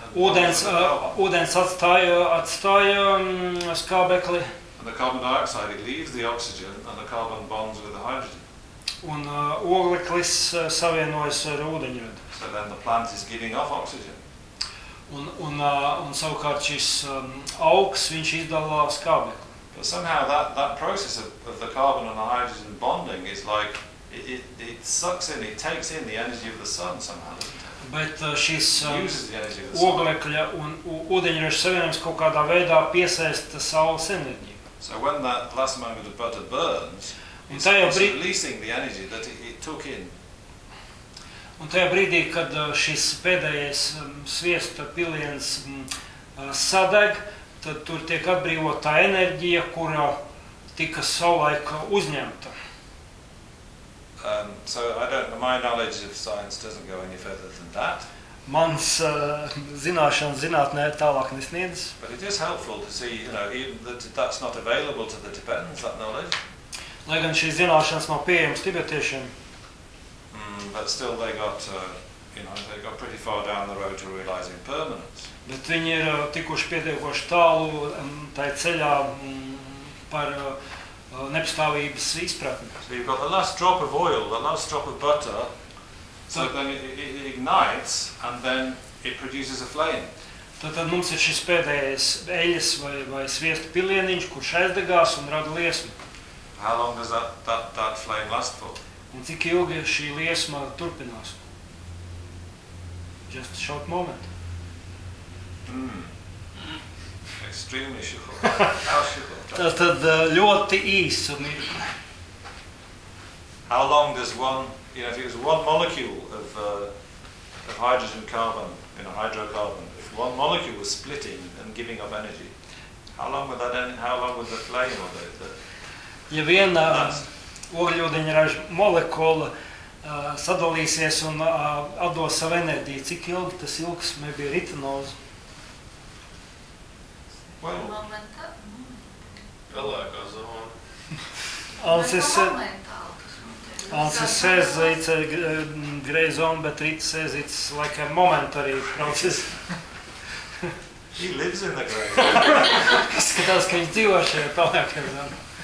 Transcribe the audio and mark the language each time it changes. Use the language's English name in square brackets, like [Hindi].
[Latvian] Ūdens atstāja skābekli. [English] And the carbon dioxide, it leaves the oxygen and the carbon bonds with the hydrogen. [Latvian] Un ogleklis savienojas ar ūdeņredzi. [English] So then the plant is giving off oxygen. [Latvian] Un savukārt šis augs, viņš izdala skābekli. [English] But somehow that process of the carbon and the hydrogen bonding is like it sucks in, it takes in the energy of the sun somehow. [Latvian] But šis ogleklis un ūdeņredzes savienojums kaut kādā veidā piesaista saules enerģiju. [English] So when that last moment of butter burns, it's also releasing the energy that it took in. [Latvian] Un tajā brīdī, kad šis pēdējais sviesta piliens sadeg, tad tur tiek atbrīvotā enerģija, kura tika savulaik uzņemta. [English] So I don't, my knowledge of science doesn't go any further than that. [Latvian] Mans zināšanas zinātnē tālāk nesniedz. [English] But it is helpful to see, you know, even that's not available to the Tibetans, that knowledge. [Latvian] Lai gan šīs zināšanas nav pieejamas tibetiešiem. [English] But still they got they got pretty far down the road to realizing permanence. [Latvian] Bet viņi ir tikuši pietiekoši tālu tai ceļā par nepastāvības izpratni. [English] So you've got the last drop of oil, the last drop of butter. So then it ignites and then it produces a flame. [Latvian] Tad mums ir šis pēdējais eļas vai sviesta pilieniņš, kurš aizdegās un rada liesmu. [English] How long does that flame last for? [Latvian] Un cik ilgi šī liesma turpinās? [English] Just a short moment. Extremely short. How short? [Latvian] Tad ļoti īsa mirkli. [English] How long does one, you know, if it was one molecule of hydrogen carbon in a hydrocarbon, if one molecule was splitting and giving up energy, how long would the flame or the [Latvian] ja viena ogļūdeņa raža molekula sadalīsies un atdos savu enerģiju, cik ilgi tas ilgs maybe ritinoz? [English] Well, [Latvian] pelēkā zona. [English] Ansis says it's a gray zone, but it says it's like a momentary process. He lives in the gray zone. [Latvian] Skatās, ka viņš dzīvo šajā pelēkā zonā.